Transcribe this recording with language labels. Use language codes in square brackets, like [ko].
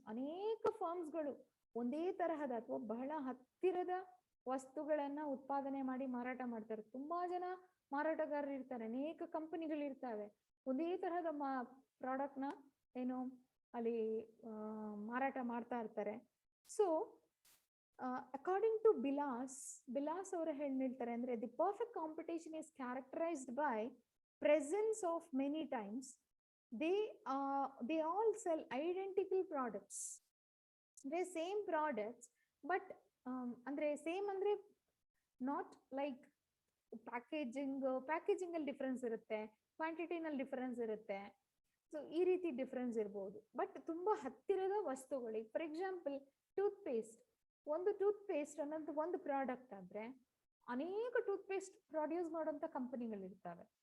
[kn] ಅನೇಕ ಫರ್ಮ್ಸ್ಗಳು ಒಂದೇ ತರಹದ ಅಥವಾ ಬಹಳ ಹತ್ತಿರದ ವಸ್ತುಗಳನ್ನ ಉತ್ಪಾದನೆ ಮಾಡಿ ಮಾರಾಟ ಮಾಡ್ತಾರೆ. ತುಂಬಾ ಜನ ಮಾರಾಟಗಾರರು ಇರ್ತಾರೆ, ಅನೇಕ ಕಂಪನಿಗಳು ಇರ್ತವೆ, ಒಂದೇ ತರಹದ ಪ್ರಾಡಕ್ಟ್ನ ಅಲ್ಲಿ ಮಾರಾಟ ಮಾಡ್ತಾ ಇರ್ತಾರೆ. [en] so according to ಬಿಲಾಸ್ [kn] ಅವರು ಹೇಳ್ತಾರೆ ಅಂದ್ರೆ, [en] the perfect competition is characterized by presence of many times they all sell identical products. [kn] ಅಂದ್ರೆ ಸೇಮ್ ಪ್ರಾಡಕ್ಟ್ಸ್, ಬಟ್ ಅಂದ್ರೆ ಸೇಮ್ ಅಂದ್ರೆ ನಾಟ್ ಲೈಕ್ ಪ್ಯಾಕೇಜಿಂಗ್ ಅಲ್ಲಿ ಡಿಫರೆನ್ಸ್ ಇರುತ್ತೆ, ಕ್ವಾಂಟಿಟಿನಲ್ಲಿ ಡಿಫರೆನ್ಸ್ ಇರುತ್ತೆ. ಸೊ ಈ ರೀತಿ ಡಿಫರೆನ್ಸ್ ಇರ್ಬೋದು, ಬಟ್ ತುಂಬಾ ಹತ್ತಿರದ ವಸ್ತುಗಳು. ಫಾರ್ ಎಕ್ಸಾಂಪಲ್ ಒಂದು ಟೂತ್ ಪೇಸ್ಟ್ ಅನ್ನೋದು ಒಂದು ಪ್ರಾಡಕ್ಟ್ ಆದ್ರೆ ಅನೇಕ ಟೂತ್ ಪೇಸ್ಟ್ ಪ್ರೊಡ್ಯೂಸ್ ಮಾಡುವಂತ ಕಂಪನಿಗಳಿರ್ತವೆ.